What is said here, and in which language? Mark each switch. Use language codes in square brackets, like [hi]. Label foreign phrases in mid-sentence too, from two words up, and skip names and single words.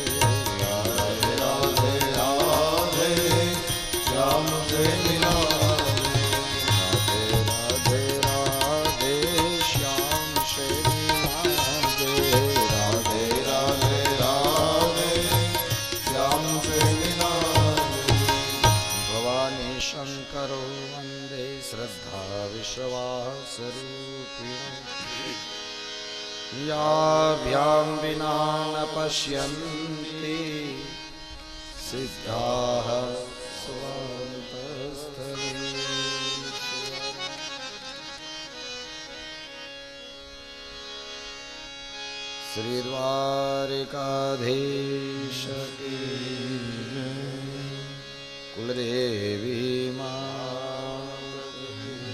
[hi] राधे राधे राधे श्याम से मिला दे राधे राधे राधे श्याम से मिला दे राधे राधे राधे श्याम से मिला दे [sa] भवानी शंकरो वंदे श्रद्धा विश्वास रूपिणी याभ्यां विना न पश्यन्ति सिद्धाः स्वान्तस्थलेषु [hi] श्री द्वारिकाधीश की कुलदेवी मात की